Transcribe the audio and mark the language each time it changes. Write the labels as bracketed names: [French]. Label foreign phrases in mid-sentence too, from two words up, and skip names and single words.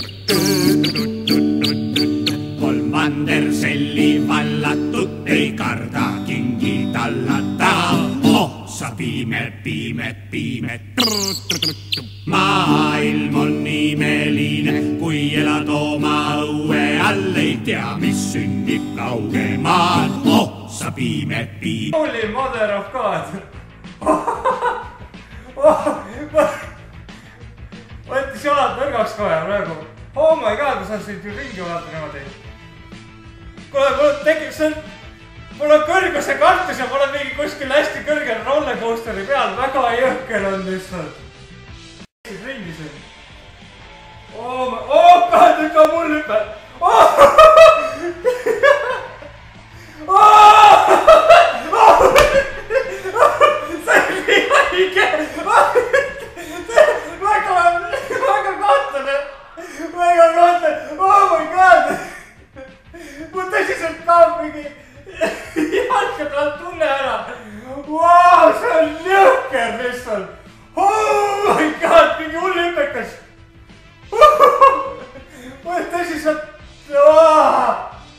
[Estonian] Vanderselli vallatut ei karda kingi tallata. Oh, sa piimed, piimed, piimed. Maailm on imeline, kui elad oma õue all, ei tea, mis sünnib kaugemaal. Oh, sa piimed, piimed. [English] Holy mother of God. [Estonian] Võttis jalad nõrgaks kohe praegu. [English] Oh my God, [Estonian] ma saan sind ju ringi vaata niimoodi. Kuule, mul tekiks see, mul on kõrguse kartus ja mul on mingi kuskil hästi kõrgel rollercoasteri peal. Väga jõhker on lihtsalt. Ringi siin. [English] Oh God, [Estonian] nüüd ka mul hüppe. See on nii haige. Väga kahtlane. [English] Oh my God. [Estonian] Mul tõsiselt kaob mingi jalga pealt tunne ära. Wow, see on jõhker lihtsalt. [English] Oh my God, [Estonian] mingi hull hüpekas. Mul tõsiselt.